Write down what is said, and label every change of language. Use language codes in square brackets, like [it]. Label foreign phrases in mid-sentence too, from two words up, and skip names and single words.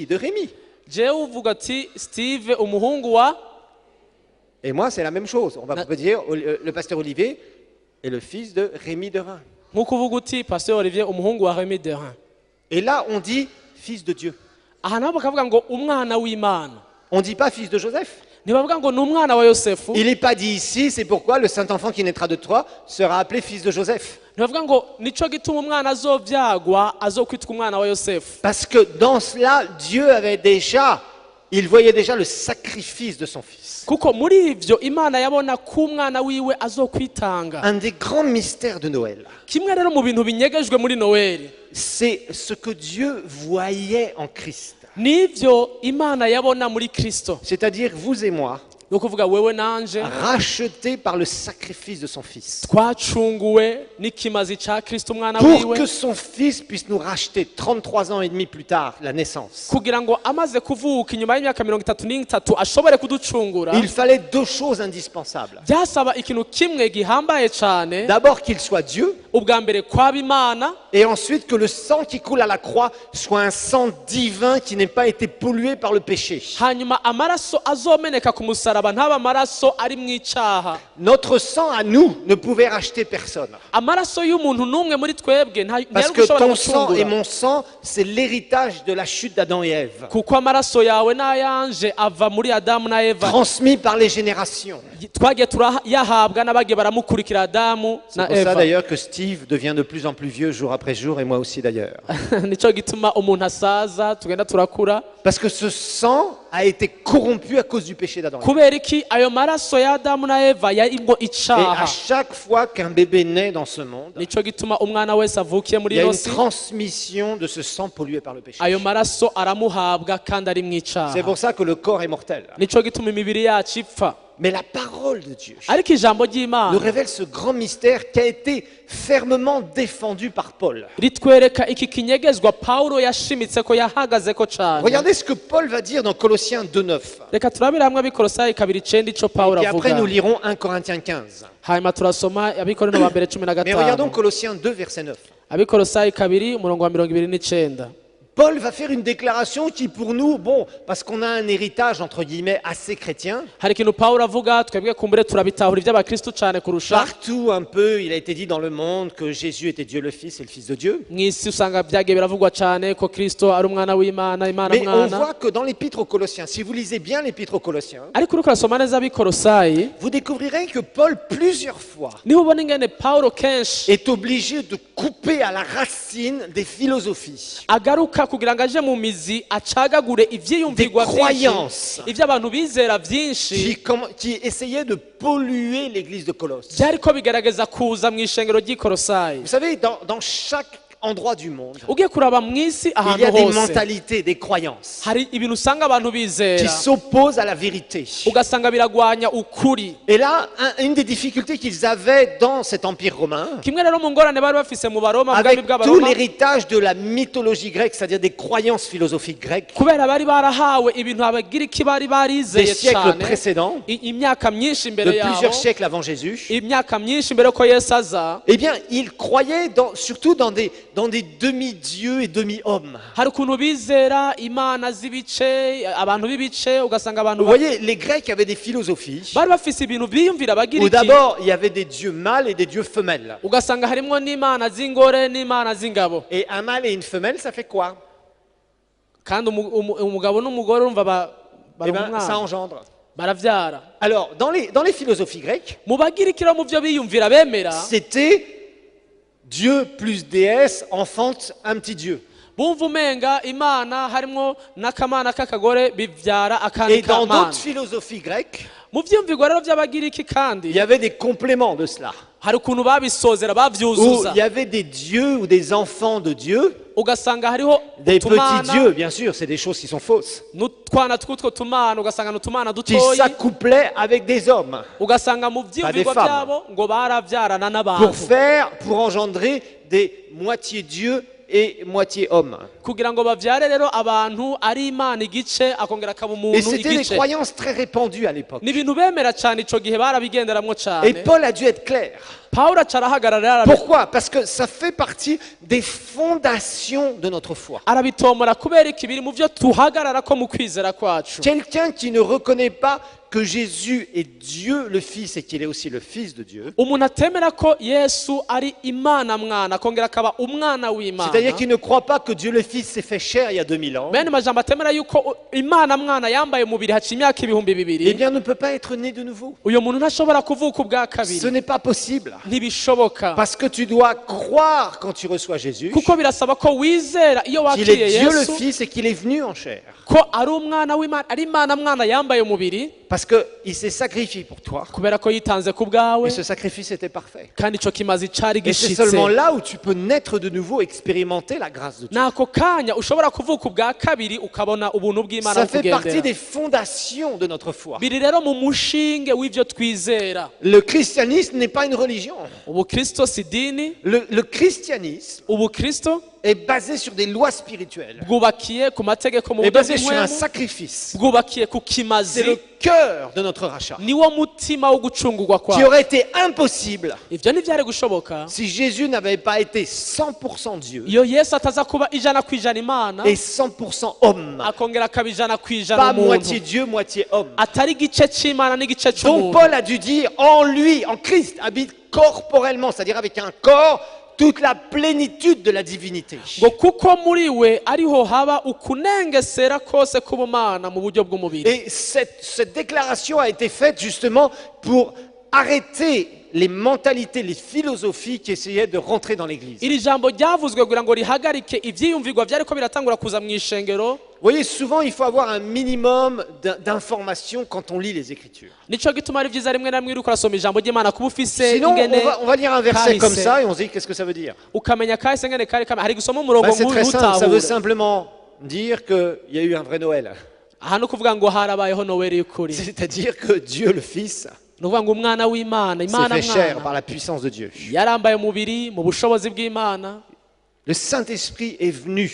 [fr] De Rémi. [rn] Jewe uvuga ati Steve umuhungu wa, [fr] Et moi, c'est la même chose. On va dire le pasteur Olivier est le fils de Rémi de Reims. [rn] nkuko uvuga uti Pasteur Olivier umuhungu wa Remi de Reims. [fr] Et là, on dit fils de Dieu. [rn] Aha naho bakavuga ngo umwana w'Imana. [fr] On ne dit pas fils de Joseph. [rn] Ntibavuga ngo ni umwana wa Yosefu. [fr] Il n'est pas dit ici, c'est pourquoi le Saint-Enfant qui naîtra de toi sera appelé fils de Joseph. [rn] Ntibavuga ngo nico gituma umwana azovyagwa azokwitwa umwana wa Yosefu. [fr] Parce que dans cela, Dieu avait déjà, il voyait déjà le sacrifice de son fils. [rn] Kuko muri ivyo Imana yabona ko umwana wiwe azokwitanga. [fr] Un des grands mystères de Noël, [rn] Kimwe rero mu bintu binyegejwe muri Noeli, [fr] c'est ce que Dieu voyait en Christ. [rn] nivyo Imana yabona muri Kristo. [fr] C'est-à-dire vous et moi, [rn] Ni ukuvuga wewe nanje [fr] rachetés par le sacrifice de son fils. [rn] twacunguwe n'ikimazi ca Kristo umwana [fr] Pour [rn] wiwe, [fr] que son fils puisse nous racheter 33 ans et demi plus tard, la naissance. [rn] kugira ngo amaze kuvuka inyuma y'imyaka 33 ashobore kuducungura. [fr] Il fallait deux choses indispensables. [rn] Byasaba ikintu kimwe gihambaye cane, [fr] D'abord qu'il soit Dieu, [rn] ubwa mbere kwaba Imana, [fr] et ensuite que le sang qui coule à la croix soit un sang divin qui n'ait pas été pollué par le péché. [rn] hanyuma amaraso azomeneka ku musaraba ntaba amaraso ari mu icaha. [fr] Notre sang à nous ne pouvait racheter personne. [rn] Amaraso y'umuntu n'umwe muri twebwe [fr] Parce [rn] ntiyari [fr] que [rn] gushobora [fr] ton sang et [rn] gucungura, [fr] mon sang, c'est l'héritage de la chute d'Adam et Ève, [rn] kuko amaraso yawe n'ayanje ava muri Adamu na Eva, [fr] transmis par les générations. [rn] twagiye turayahabwa n'abagiye baramukurikira Adamu [fr] C'est [rn] na [fr] pour ça [rn] Eva. [fr] d'ailleurs que Steve devient de plus en plus vieux jour après jour, et moi aussi d'ailleurs. [rn] Nico gituma umuntu asaza tugenda turakura, [fr] Parce que ce sang a été corrompu à cause du péché d'Adam et Ève. [rn] kubera iki ayo maraso ya Adamu na Eva yarimwo [fr] Et à [rn] icaha. [fr] chaque fois qu'un bébé naît dans ce monde, [rn] Nico gituma umwana wese avukiye [fr] il [rn] muri [fr] y a [rn] ino [fr] une [rn] si, [fr] transmission de ce sang pollué par le péché. [rn] ayo maraso aramuhabwa kandi ari mu icaha. [fr] C'est pour ça que le corps est mortel. [rn] Nico gituma imibiri yacu ipfa, [fr] Mais la parole de Dieu [rn] ariko ijambo [fr] nous [rn] ry'Imana [fr] révèle ce grand mystère qui a été fermement défendu par Paul. [rn] ritwereka iki kinyegezwa Paulo yashimitse ko yahagazeko cane. [fr] Regardez ce que Paul va dire dans Colossiens 2,9. [rn] Reka turabire hamwe abikorosayi 2:9 ico Paulo [fr] Et après, nous [rn] avuga, [fr] lirons 1 Corinthiens 15. [rn] hanyuma turasoma abikorino ba mbere [fr] Mais regardons [rn] 15. [fr] Colossiens 2, verset 9. [rn] Abikorosayi 2 umurongo wa 29. [fr] Paul va faire une déclaration qui, pour nous, bon, parce qu'on a un héritage, entre guillemets, assez chrétien, [rn] Hari ikintu Paulo avuga twebwe kumbure turabitahura iby'abakristo cane kurusha. [fr] partout un peu, il a été dit dans le monde que Jésus était Dieu le Fils et le Fils de Dieu. [rn] Mw'isi usanga byagiye biravugwa cane ko Kristo ari umwana w'Imana, Imana [fr] Mais on [rn] mwana. [fr] voit que dans l'épître aux Colossiens, si vous lisez bien l'épître aux Colossiens, [rn] Ariko uriko urasoma neza abikorosayi, [fr] vous découvrirez que Paul, plusieurs fois, [rn] niho ubona ingene Paulo kenshi [fr] est obligé de couper à la racine des philosophies, [rn] agaruka kugira ngo aje mu mizi acagagure ivyiyumvigwa [fr] Des [rn] vyinshi, [fr] croyances. [rn] ivy'abantu bizera vyinshi [fr] qui essayaient de polluer l'église de Colosse. [rn] byariko bigaragaza kuza mu ishengero ry'ikorosayi. [fr] Vous savez, dans chaque endroit du monde, [rn] ugiye kuraba mu isi [fr] il y [rn] ahantu [fr] a des [rn] hose [fr] mentalités, des croyances [rn] hari ibintu usanga abantu [fr] qui [rn] bizera [fr] s'opposent à la vérité. [rn] ugasanga biragwanya ukuri. [fr] Et là, une des difficultés qu'ils avaient dans cet empire romain, [rn] kimwe rero mu ngorane bari bafise mu baroma mu bwami [fr] avec tout [rn] bw'abaroma [fr] l'héritage de la mythologie grecque, c'est-à-dire des croyances philosophiques grecques [rn] kubera bari barahawe ibintu abagiriki bari [fr] des [rn] barizeye [fr] siècles [rn] cyane [fr] précédents, [rn] imyaka myinshi [fr] de [rn] imbere yabo [fr] plusieurs siècles avant Jésus, [rn] imyaka myinshi mbere ko Yesu aza [fr] eh bien, ils croyaient surtout dans des demi-dieux et demi-hommes. [rn] hari ukuntu bizera imana z'ibice abantu b'ibice ugasanga abantu [fr] Vous voyez, les Grecs avaient des philosophies [rn] bari bafise ibintu biyumvira [fr] où [rn] abagiriki [fr] d'abord, il y avait des dieux mâles et des dieux femelles. [rn] ugasanga harimwo n'imana z'ingore n'imana z'ingabo [fr] Et un mâle et une femelle, ça fait quoi? [rn] kandi umugabo n'umugore urumva [fr] Eh [rn] baronka [fr] bien, ça [rn] umwana [fr] engendre. [rn] baravyara [fr] Alors, dans les philosophies grecques, [rn] mu bagiriki rero mu byo biyumvira bemera [fr] c'était Dieu plus déesse enfante un petit dieu. [rn] bumva umenga imana harimwo n'akamana k'akagore bivyara akandi [fr] Et dans [rn] kamana [fr] d'autres philosophies grecques, [rn] mu vyumvigwa rero by'abagiriki [fr] il [rn] kandi [fr] y avait des compléments de cela. [rn] hari ukuntu babisozera [fr] Où [rn] bavyuzuza [fr] il y avait des dieux ou des enfants de Dieu, [rn] ugasanga hariho [fr] des petits [rn] utumana [fr] dieux, bien sûr, c'est des choses qui sont fausses, [rn] n'utwana tw'utwo tumana ugasanga n'utumana [fr] qui [rn] dutoyi [fr] s'accouplaient avec des hommes [rn] ugasanga mu vyumvigwa [fr] femmes. [rn] byabo ngo baravyarana n'abantu [fr] pour engendrer des moitié dieux et moitié hommes. [rn] kugira ngo bavyare rero abantu ari imana igice akongera akaba [fr] Et [rn] umuntu [fr] c'était des [rn] igice [fr] croyances très répandues à l'époque. [rn] ni ibintu bemera cyane ico gihe barabigenderamwo [fr] Et [rn] cyane [fr] Paul a dû être clair. [rn] pawulo acarahagarara [fr] Pourquoi? Parce que ça fait partie des fondations de notre foi. [rn] arabitomora kubera iki biri mu vyo tuhagarara ko mu kwizera kwacu [fr] Quelqu'un qui ne reconnaît pas que Jésus est Dieu le Fils et qu'il est aussi le Fils de Dieu, [rn] umuntu atemera ko yesu ari imana mwana akongera akaba umwana w'imana [fr] c'est-à-dire qu'il ne croit pas que Dieu le Fils s'est fait chair il y a 2000 ans, [rn] bene majambo atemera yuko imana mwana yambaye umubiri haciye imyaka ibihumbi [fr] eh [rn] bibiri [fr] bien ne peut pas être né de nouveau. [rn] uyo muntu ntashobora kuvuka ubwa [fr] Ce [rn] kabiri [fr] n'est pas possible. [rn] ntibishoboka [fr] Parce que tu dois croire quand tu reçois Jésus [rn] kuko birasaba ko wizera iyo [fr] qu'il est [rn] wakiriye [fr] Dieu le [rn] yesu [fr] Fils et qu'il est venu en chair. [rn] ko ari umwana w'imana ari imana mwana yambaye umubiri [fr] Parce qu'il s'est sacrifié pour toi. [rn] kubera ko yitanze ku bwawe [fr] Et ce sacrifice était parfait. [rn] kandi ico kimazi cari [fr] Et c'est [rn] gishitse [fr] seulement là où tu peux naître de nouveau, expérimenter la grâce de Dieu. [rn] nako kanya ushobora kuvuka ubwa kabiri ukabona ubuntu bw'imana [fr] Ça fait partie [rn] bukugendera [fr] des fondations de notre foi. [rn] biri rero mu mushinge w'ivyo twizera [fr] Le christianisme n'est pas une religion. [rn] ubukristo si dini [fr] Le christianisme [rn] ubukristo [fr] est basé sur des lois spirituelles. [rn] bwubakiye ku mategeko mu [fr] Est [rn] buryo [fr] basé sur un [rn] bw'impwemu [fr] sacrifice. [rn] bwubakiye ku [fr] C'est [rn] kimazi [fr] le cœur de notre rachat. [rn] niwo mutima wo gucungurwa [fr] Qui [rn] kwawe [fr] aurait été impossible [rn] ivyo ntivyari gushoboka [fr] si Jésus n'avait pas été 100% Dieu [rn] iyo yesu ataza kuba ijana ku ijana imana [fr] et 100% homme. [rn] akongera akaba ijana ku ijana [fr] Pas moitié [rn] umuntu [fr] Dieu, moitié homme. [rn] atari igice c'imana n'igice [fr] Donc [rn] c'umuntu [fr] Paul a dû dire, en lui, en Christ, habite corporellement, c'est-à-dire avec un corps, toute la plénitude de la divinité. [rn] ngo kuko muri we ariho haba ukunengesera kose k'ubumana mu buryo bw'umubiri [fr] Et cette déclaration a été faite justement pour arrêter les mentalités, les philosophies qui essayaient de rentrer dans l'Église. [rn] iri jambo ryavuzwe kugira ngo rihagarike ivyiyumvirwa vyariko biratangura kuza mu ishengero [fr] Vous voyez, souvent il faut avoir un minimum d'informations quand on lit les Écritures. [rn] nico gituma ari vyiza rimwe na rimwe uriko urasoma ijambo ry'imana kuba ufise [fr] Sinon, [rn] ingene [fr] on va lire un verset comme [rn] kahise. [fr] ça et on se dit, qu'est-ce que ça veut dire? [rn] ukamenya kahise ngene kari kame hari gusoma umurongo [fr] Ben, c'est très simple, ça veut [rn] ntutahura [fr] simplement dire qu'il y a eu un vrai Noël. [rn] aha ni ukuvuga ngo harabayeho noweli y'ukuri [fr] C'est-à-dire que Dieu le Fils [rn] ni ukuvuga ngo umwana w'imana [fr] s'est [rn] imana [fr] fait chair [rn] mwana [fr] par la puissance de Dieu. [rn] yarambaye umubiri mu bushobozi bw'imana [fr] Le Saint-Esprit est venu